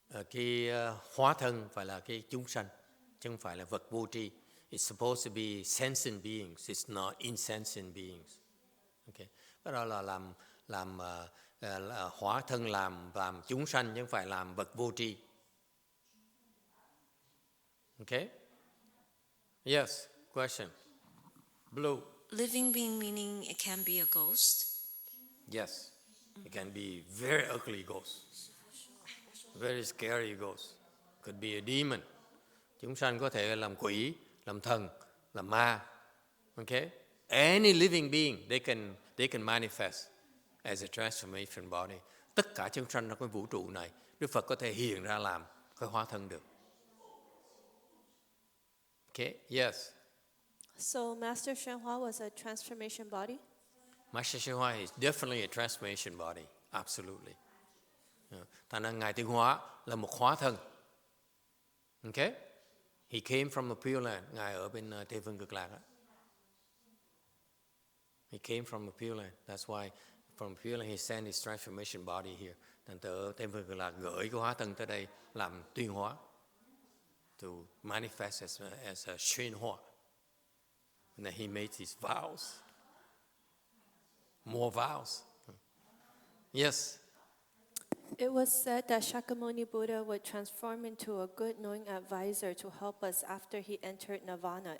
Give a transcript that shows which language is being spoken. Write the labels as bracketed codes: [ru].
[vi] Cái hóa thân phải là cái chúng sanh, chứ không phải là vật vô tri. [en] It's supposed to be sentient beings. It's not insentient beings. Okay. [vi] Cái đó là làm hóa thân làm chúng sanh, chứ không phải làm vật vô tri. [en] Okay. Yes. Question. Blue. Living being meaning it can be a ghost? Yes. It can be very ugly ghost. Very scary ghost. Could be a demon. [vi] Chúng sanh có thể làm quỷ, làm thần, làm ma. [en] Okay? Any living being, they can manifest as a transformation body. [vi] Tất cả chúng sanh trong cái vũ trụ này, Đức Phật có thể hiện ra làm cái hóa thân được. [en] Okay? Yes. So Master Shenhua was a transformation body? Master Shenhua is definitely a transformation body. Absolutely. [vi] Thành ra Ngài Tuyên Hóa là một hóa thân. [en] Okay? He came from the Pure Land. [vi] Ngài ở bên Tây Phương Cực Lạc. [en] He came from the Pure Land. That's why from Pure Land he sent his transformation body here. [vi] Thành từ Tây Phương Cực Lạc gửi cái hóa thân tới đây làm tuyên hóa. [en] To manifest as a Shenhua. And then he made his vows. More vows. Yes. It was said that Shakyamuni Buddha would transform into a good knowing advisor to help us after he entered nirvana.